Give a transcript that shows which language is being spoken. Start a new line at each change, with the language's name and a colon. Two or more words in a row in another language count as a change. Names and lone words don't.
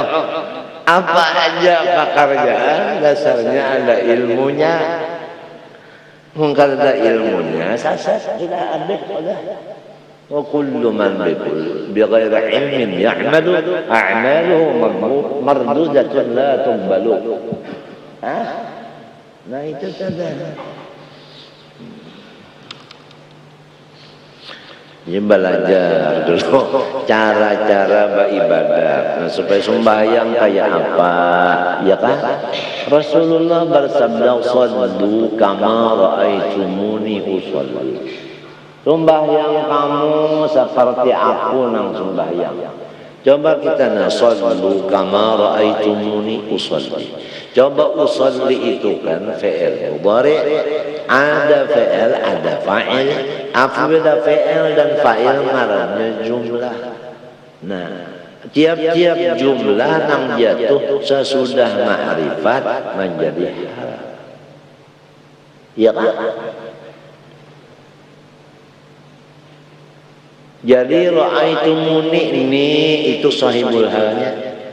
Indonesian: Apa aja pekerjaan dasarnya ada ilmunya. Mungkin ada ilmunya sasat tidak ada sudah.
Arabic: وكل من بغير علم يعمل أعماله مردودة لا تقبل.
Indonesian: Nah itu saja. Ya belajar dulu cara-cara beribadah supaya sembahyang kayak apa ya kan Rasulullah bersabda
Arabic: صلوا كما رأيتموني أصلي
Indonesian: sembahyang kamu seperti aku nang sembahyang. Coba kita
Arabic: صلوا كما رأيتموني أصلي.
Indonesian: Coba usolli itu kan
Arabic: فعل مضارع,
Indonesian: ada fi'il, ada fa'il. Apabila
Arabic: فعل و فاعل
Indonesian: ngarannya jumlah. Nah, tiap-tiap jumlah nang jatuh sesudah ma'rifat menjadi hal. Ya kan? Jadi ra'aitumuni ini itu
Arabic: صاحب الحال.